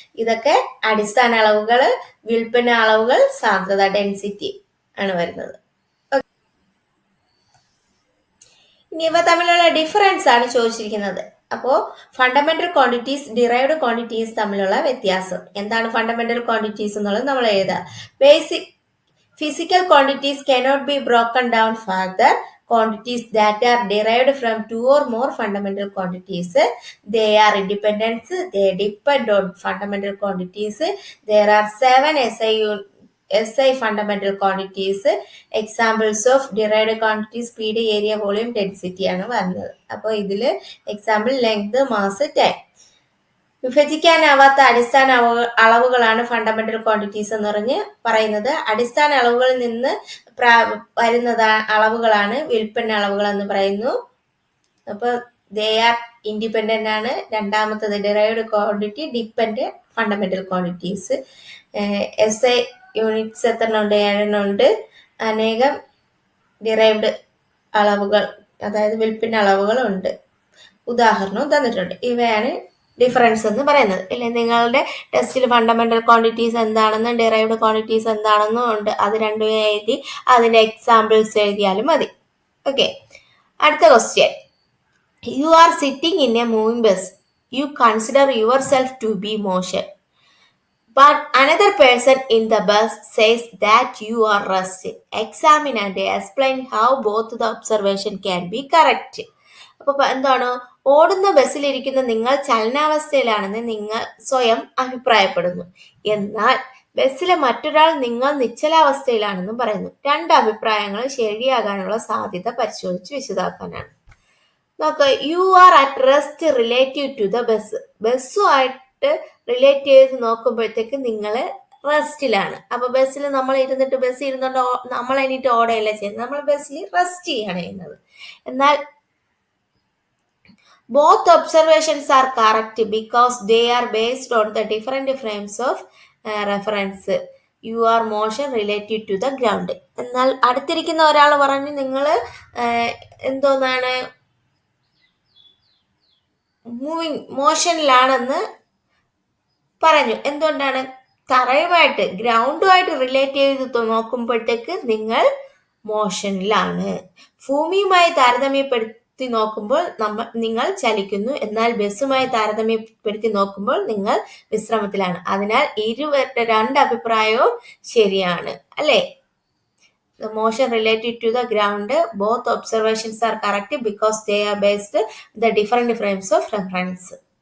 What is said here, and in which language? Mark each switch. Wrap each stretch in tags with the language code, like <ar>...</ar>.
<ml>ഇതൊക്കെ അടിസ്ഥാന അളവുകൾ, വിൽപ്പന അളവുകൾ, സാന്ദ്രത, ഡെൻസിറ്റി ആണ് വരുന്നത്. ഇനി ഇവ തമ്മിലുള്ള ഡിഫറൻസ് ആണ് ചോദിച്ചിരിക്കുന്നത്. അപ്പോൾ ഫണ്ടമെന്റൽ ക്വാണ്ടിറ്റീസ്, ഡിറൈവ്ഡ് ക്വാണ്ടിറ്റീസ് തമ്മിലുള്ള വ്യത്യാസം എന്താണ്? ഫണ്ടമെന്റൽ ക്വാണ്ടിറ്റീസ് എന്നുള്ളത് നമ്മൾ എഴുതുക.</ml> <en>Basic physical quantities cannot be broken down further. Quantities that are derived from 2 or more fundamental quantities, they are independent, they depend on fundamental quantities. There are 7 SI fundamental quantities. Examples of derived quantities speed, area, volume, density</en> <ml>ആണ് വരുന്നത്. അപ്പോൾ ഇതിൽ example length, mass, time. വിഭജിക്കാനാവാത്ത അടിസ്ഥാന അളവുകളാണ് fundamental quantities എന്ന് പറഞ്ഞ് പറയുന്നത്. അടിസ്ഥാന അളവുകളിൽ നിന്ന് വരുന്ന അളവുകളാണ് വിൽപ്പന അളവുകൾ എന്ന് പറയുന്നു. അപ്പോൾ</ml> <en>they are independent</en> <ml>ആണ്. രണ്ടാമത്തത് derived quantity, depend fundamental quantities. SI units എത്ര ഉണ്ട്? 7 ഉണ്ട്. അനേകം ഡിറൈവ്ഡ് അളവുകൾ, അതായത് വിൽപ്പന അളവുകൾ ഉണ്ട്. ഉദാഹരണവും തന്നിട്ടുണ്ട്. ഇവയാണ് ഡിഫറൻസ് എന്ന് പറയുന്നത്. ഇല്ലേ, നിങ്ങളുടെ ടെസ്റ്റിൽ ഫണ്ടമെന്റൽ ക്വാണ്ടിറ്റീസ് എന്താണെന്നും ഡിറൈവ്ഡ് ക്വാണ്ടിറ്റീസ് എന്താണെന്നും ഉണ്ട്. അത് രണ്ടും എഴുതി അതിന്റെ എക്സാമ്പിൾസ് എഴുതിയാലും മതി. ഓക്കെ, അടുത്ത question.</ml> <en>You are sitting in a moving bus. You consider yourself to be motion. But another person in the bus says that you are resting. Examine and explain how both the observation can be correct.</en> <ml>അപ്പോൾ എന്താണ്? ഓടുന്ന ബസ്സിലിരിക്കുന്ന നിങ്ങൾ ചലനാവസ്ഥയിലാണെന്ന് നിങ്ങൾ സ്വയം അഭിപ്രായപ്പെടുന്നു. എന്നാൽ ബസ്സിലെ മറ്റൊരാൾ നിങ്ങൾ നിശ്ചലാവസ്ഥയിലാണെന്നും പറയുന്നു. 2 അഭിപ്രായങ്ങൾ ശരിയാകാനുള്ള സാധ്യത പരിശോധിച്ച് വിശദമാക്കാനാണ്. നോക്കുക,</ml> <en>You are at rest relative to the bus.</en> <ml>ബസ്സുമായിട്ട് relate ചെയ്ത് നോക്കുമ്പോഴത്തേക്ക് നിങ്ങൾ റെസ്റ്റിലാണ്. അപ്പൊ ബസ്സിൽ നമ്മൾ ഇരുന്നിട്ട് ബസ് ഇരുന്നുകൊണ്ട് നമ്മൾ എണീറ്റ് ഓടയല്ല ചെയ്യുന്നത്, നമ്മൾ ബസ്സിൽ റെസ്റ്റ് ചെയ്യാണ് ചെയ്യുന്നത്.</ml> <en>എന്നാൽ both observations are correct because they are based on the different frames of reference. You are motion related to the ground.</en> <ml>എന്നാൽ അടുത്തിരിക്കുന്ന ഒരാൾ പറഞ്ഞു നിങ്ങൾ എന്തോന്നാണ് മോഷനിലാണെന്ന് പറഞ്ഞു. എന്തുകൊണ്ടാണ്? തറയുമായിട്ട് ഗ്രൗണ്ടുമായിട്ട് റിലേറ്റ് ചെയ്ത് നോക്കുമ്പോഴത്തേക്ക് നിങ്ങൾ മോഷനിലാണ്. ഭൂമിയുമായി താരതമ്യപ്പെടുത്തി നോക്കുമ്പോൾ നിങ്ങൾ ചലിക്കുന്നു. എന്നാൽ ബസ്സുമായി താരതമ്യപ്പെടുത്തി നോക്കുമ്പോൾ നിങ്ങൾ വിശ്രമത്തിലാണ്. അതിനാൽ ഇരുവരുടെ രണ്ട് അഭിപ്രായവും ശരിയാണ് അല്ലേ?</ml> <en>The motion related to the ground, both observations are correct because they are based the different frames of reference.</en>